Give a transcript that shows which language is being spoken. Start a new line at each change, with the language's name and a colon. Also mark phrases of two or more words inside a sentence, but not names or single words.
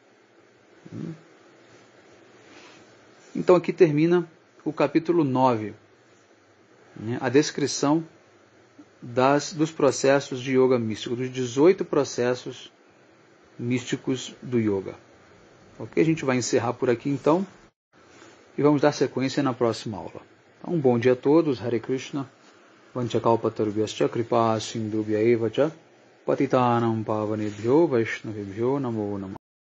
Portuguese: Então aqui termina o capítulo 9, né, a descrição dos processos de yoga místico, dos 18 processos místicos do yoga. Ok? A gente vai encerrar por aqui então e vamos dar sequência na próxima aula. Então, um bom dia a todos,
Sanskrit: Hare Krishna, Vanchakalpatarubhyascha Kripa Sindhubhya Eva Cha Patitanam Pavanebhyo Vaishnavebhyo Namo Namah.